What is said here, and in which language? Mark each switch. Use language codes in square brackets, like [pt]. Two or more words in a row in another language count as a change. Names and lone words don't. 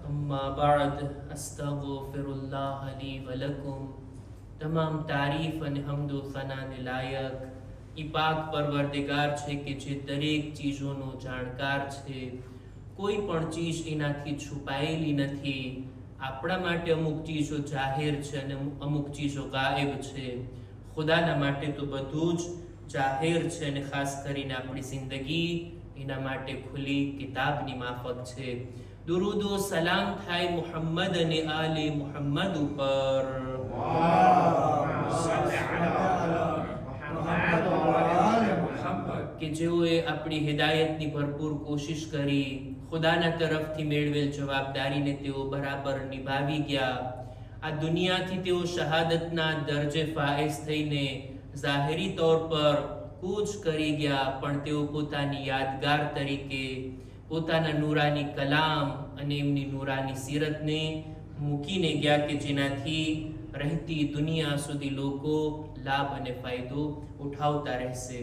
[ar] أما بعد أستغفر الله لي ولكم. [gu] તમામ તારીફ અને હમદો સનાને લાયક ઈ પાક પરવરદિગાર છે કે જે દરેક ચીજોનો જાણકાર છે, કોઈ પણ ચીજ એનાથી છુપાયેલી નથી। આપણા માટે અમુક ચીજો જાહેર છે અને અમુક ચીજો ગાયબ છે। ખુદાના માટે તો બધું જ જાહેર છે અને ખાસ કરીને આપણી જિંદગી એના માટે ખુલ્લી કિતાબની માફક છે। દુરૂદ વ સલામ થાય મુહમ્મદ ને આલે મુહમ્મદ ઉપર કે જેઓએ આપણી હિદાયતની ભરપૂર કોશિશ કરી, ખુદાના તરફથી મેળવેલ જવાબદારીને તેઓ બરાબર નિભાવી ગયા। આ દુનિયાથી તેઓ શહાદતના દરજે ફાઈઝ થઈને ઝાહેરી તौर પર કૂચ કરી ગયા, પણ તેઓ પોતાની યાદગાર તરીકે પોતાના નૂરાની કલામ અને એમની નૂરાની સીરતને મૂકીને ગયા કે જેનાથી રહેતી દુનિયા સુધી લોકો લાભ અને ફાયદો ઉઠાવતા રહેશે।